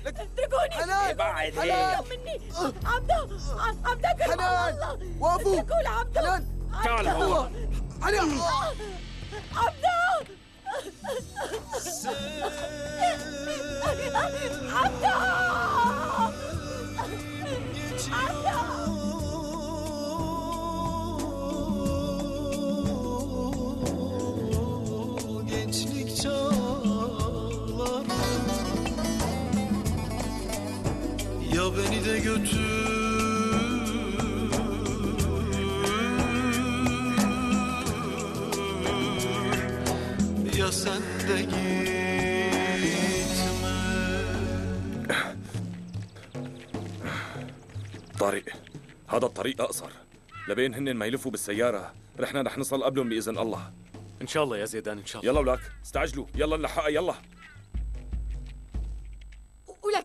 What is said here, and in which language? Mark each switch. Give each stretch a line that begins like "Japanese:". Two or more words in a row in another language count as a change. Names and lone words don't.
Arabic: اتركوني. حنان بعد حنان مني عبده، عبده كرم الله. حنان وقفوا. اتركوا لعبده. حنان تعال هون. حنان. عبده عبده
Turkish: Gençlik çağlar, ya beni de götür ya sen de gitme.
Arabic: طارق، هذا الطريق أقصر، لبين هن ما يلفوا بالسيارة رحنا رح نصل قبلهم بإذن الله. ان شاء الله يا زيدان، ان شاء الله. يلا ولك استعجلوا، يلا نلحقها يلا. ولك